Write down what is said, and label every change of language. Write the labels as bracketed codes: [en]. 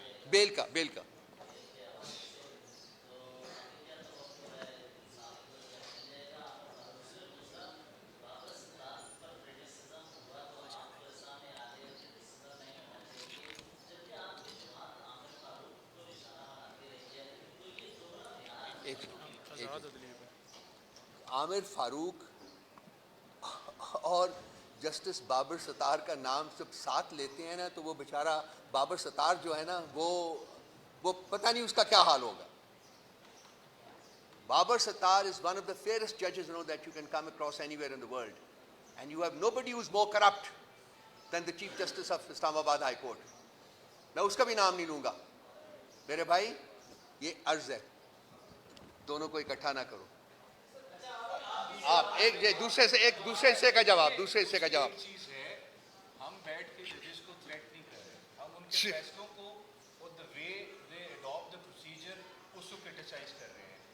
[ur] بیل کا عامر فاروق اور جسٹس بابر ستار کا نام جب ساتھ لیتے ہیں نا تو وہ بیچارہ بابر ستار جو ہے نا وہ پتہ نہیں اس کا کیا حال ہوگا. [en] Babar Sattar is one of the fairest judges that you can come across anywhere in the world, and you have nobody who is more corrupt than the Chief Justice of Islamabad High Court. [ur] میں اس کا بھی نام نہیں لوں گا. میرے بھائی یہ عرض ہے, دونوں کو اکٹھا نہ کرو. آپ ایک دوسرے حصے کا جواب چیز ہے, ہم بیٹھ کے ججز کو تھریٹ نہیں کر رہے, ہم ان کے فیصلوں کو اور [en] the way they adopt the procedure [ur] اس کو کرٹیسائز کر رہے ہیں.